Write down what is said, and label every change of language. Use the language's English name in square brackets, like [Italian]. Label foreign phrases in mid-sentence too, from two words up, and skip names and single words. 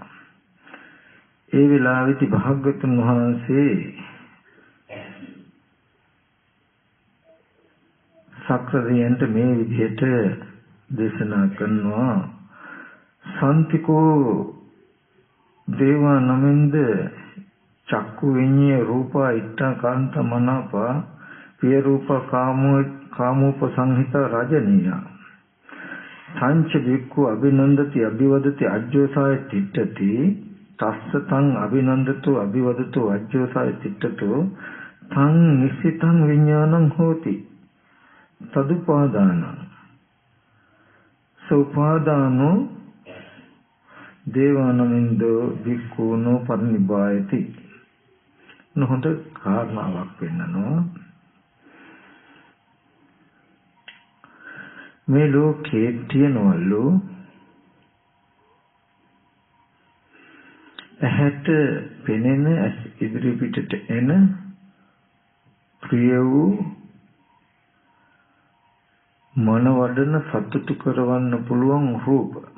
[Sinhala] ඒ වෙලාවේදී භාග්‍යවතුන් වහන්සේ සක්‍රදයන්ට මේ විදිහට දේශනා කරනවා. [Pali] සම්තිකෝ දේවා නමින්ද චක්කු විඤ්ඤේ රූපා ඉත්තා කාන්ත මනාපා පිය රූප කාමෝප සංහිත රජනීය සංච වික්ඛු අභිනන්දති අභිවදති අජ්ජෝසාය තිට්ඨති තස්ස තං අභිනන්දතු අභිවදතු අජ්ජෝසාය තිට්ඨතෝ තං නිසිතං විඥානං හෝති තදුපාදානං සෝපාදානෝ දේවානමින්දෝ වික්ඛුනෝ පරිනිබ්බායති. [Sinhala] නොහොඳ කාරණාවක් වෙන්නනවා. මේ ලෝකේ තියනවලු ඇහැට පෙනෙන ඉදිරි පිටට එන ප්‍රිය වූ මන වඩන සතුටු කරවන්න පුළුවන් රූප.